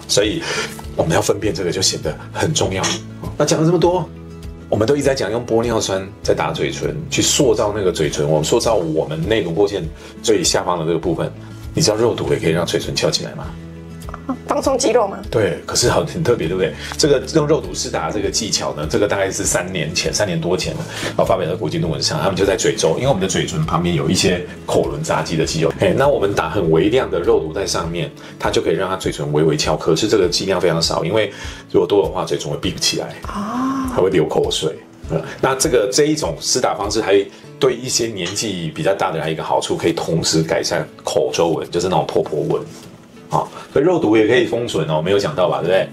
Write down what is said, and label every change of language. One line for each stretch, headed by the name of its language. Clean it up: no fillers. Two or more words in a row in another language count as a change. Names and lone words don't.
Chinese: 所以我們要分辨這個就顯得很重要。那講了這麼多，我們都一直在講用玻尿酸在打嘴唇，去塑造那個嘴唇，我們塑造我們內輪廓線最下方的這個部分。你知道肉毒也可以讓嘴唇翹起來嗎？放鬆肌肉嗎？對，可是很特別，對不對？這個用肉毒施打這個技巧呢，這個大概是3年多前發表在國際論文上，他們就在嘴周，因為我們的嘴唇旁邊有一些口輪匝肌的肌肉，那我們打很微量的肉毒在上面，它就可以讓它嘴唇微微翹，可是這個劑量非常少，因為如果多的話，嘴唇會閉不起來，它會流口水。那這一種施打方式還對一些年紀比較大的人還有一個好處，可以同時改善口周紋，就是那種破紋。好，所以肉毒也可以封唇哦，沒有講到吧，對不對？